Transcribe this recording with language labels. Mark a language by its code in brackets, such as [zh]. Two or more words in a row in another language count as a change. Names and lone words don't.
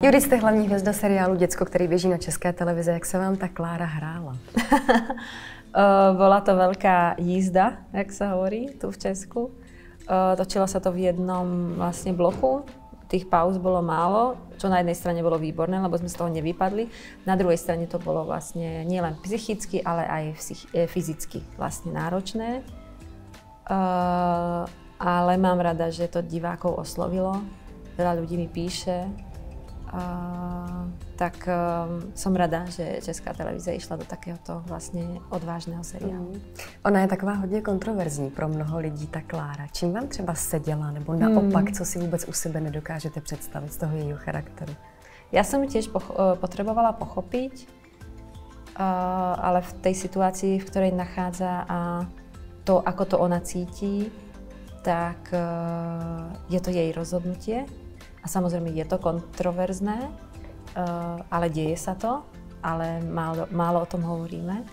[cs] Judy, jste hlavní hvězda seriálu Děcko, který běží na České televizi. Jak se vám ta Klára hrála? [sk] Bola to veľká jízda, jak sa hovorí tu v Česku. Točilo sa to v jednom vlastne bloku. Tých pauz bolo málo, čo na jednej strane bolo výborné, lebo sme z toho nevypadli. Na druhej strane to bolo vlastne nielen psychicky, ale aj fyzicky vlastne náročné. Ale mám rada, že to divákov oslovilo. Veľa ľudí mi píše. Tak som rada, že Česká televize išla do takéhoto [cs] vlastně odvážného seriálu. Ona je taková hodně kontroverzní pro mnoho lidí, ta Klára. Čím vám třeba seděla, nebo naopak, co si vůbec u sebe nedokážete představit z toho jejího charakteru? [sk] Ja som ju tiež potrebovala pochopiť, ale v tej situácii, v ktorej nachádza a to, ako to ona cítí, tak je to jej rozhodnutie. A samozrejme je to kontroverzné, ale deje sa to, ale málo o tom hovoríme.